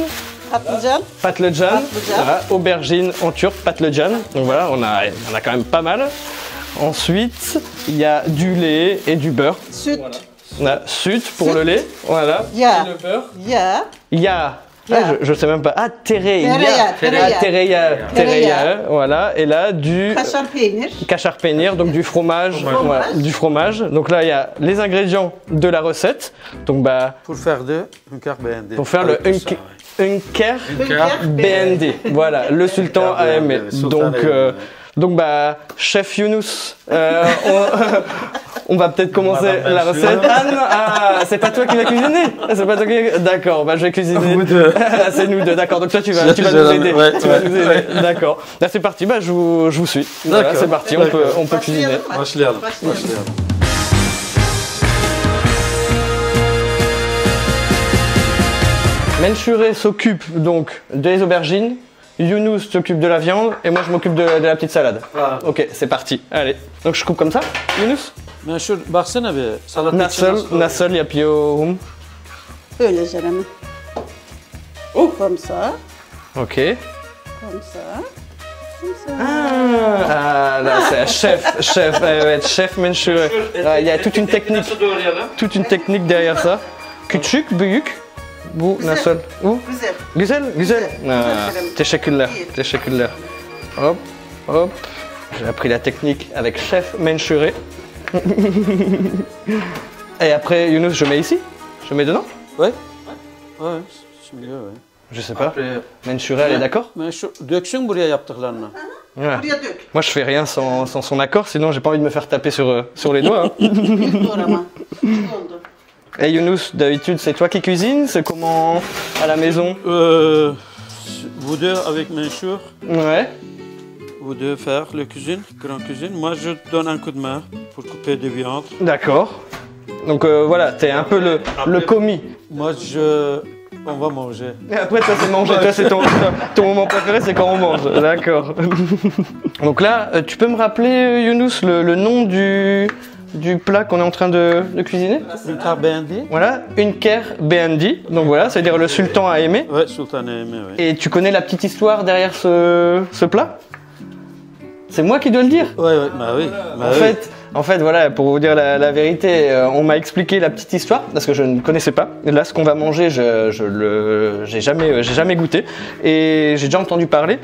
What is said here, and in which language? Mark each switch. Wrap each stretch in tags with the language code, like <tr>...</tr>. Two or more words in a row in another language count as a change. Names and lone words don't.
<fr>Patlıcan. Patlıcan, voilà, aubergine en turc, patlıcan. Donc voilà, on a quand même pas mal. Ensuite, il y a du lait et du beurre. Süt. On a süt pour le lait, voilà. Yağ. Et le beurre. Yağ. Yağ. Yağ. Ah, je sais même pas. Ah, tereyağı. Tereyağı. Tereyağı, voilà. Et là, du</fr> <tr>Kaşar peynir. kachar peynir,</tr> <fr>donc du fromage. Voilà, du fromage. Donc là, il y a les ingrédients de la recette. Donc Pour faire de Hünkar beğendi. pour faire le Avec tout ça, ouais. Hünkar Hünkar beğendi. Voilà, le sultan a aimé. Donc chef Younous, on va peut-être commencer la recette. Ah non, c'est pas toi qui vas cuisiner. C'est pas toi qui... D'accord, je vais cuisiner. Vous deux. C'est nous deux, d'accord. Donc toi tu vas nous aider. Ouais, Tu vas nous aider. D'accord. Là c'est parti, je vous suis. Voilà, D'accord. c'est parti, on peut cuisiner.</fr> <tr>Başlayalım.</tr> <fr>Menchuré s'occupe donc des aubergines. Younous s'occupe de la viande et moi je m'occupe de la petite salade. Voilà. Ok, c'est parti. Allez. Donc je coupe comme ça, Younous.</fr> <tr>Meşhur baksana bir salata Nasıl yapıyorum? Böyle Jeremy.</tr> <fr>Comme ça. Ok. Comme ça. Comme ça. Ah là c'est un chef, evet, chef menchuré. Ah, il y a toute une technique derrière ça.</fr> <tr>Küçük, büyük. Bu nasıl? Bu? Güzel. Güzel. Ah, Jeremy. teşekkürler. İyi. Teşekkürler.</tr> <fr>Hop, hop. J'ai appris la technique avec chef menchuré. Et après, Younous, je mets ici? Je mets dedans? Ouais. Ouais. Şimdi ouais. Je sais pas. Menchuré, elle est d'accord?</fr> <tr>Meşhur döksün buraya yaptıklarını.</tr> <fr>Voilà.</fr> <tr>Buraya dök.</tr> <fr>Moi, je fais rien sans son accord, sinon j'ai pas envie de me faire taper sur les doigts. Hein.</fr> <tr>Büyük doğrama. Oldu.</tr> <fr>Et Younous, d'habitude, c'est toi qui cuisines? C'est comment à la maison? Vous deux avec Meşhur, Ouais. vous deux faire le cuisine, grand cuisine. Moi, je donne un coup de main pour couper des viandes. D'accord. Donc voilà, t'es un peu le commis. Moi, on va manger. Et après, toi, c'est manger. Toi, c'est ton moment préféré, c'est quand on mange. D'accord. Donc là, tu peux me rappeler, Younous, le nom du plat qu'on est en train de cuisiner. Hünkar beğendi. Voilà, Hünkar beğendi. Donc voilà, c'est-à-dire le sultan a aimé. Ouais, Sultan a aimé, ouais. Et tu connais la petite histoire derrière ce plat? C'est moi qui dois le dire. Ouais, ouais, bah oui. Bah oui. En fait, voilà, pour vous dire la vérité, on m'a expliqué la petite histoire parce que je ne connaissais pas. Et là, ce qu'on va manger, j'ai jamais goûté et j'ai déjà entendu parler.</fr>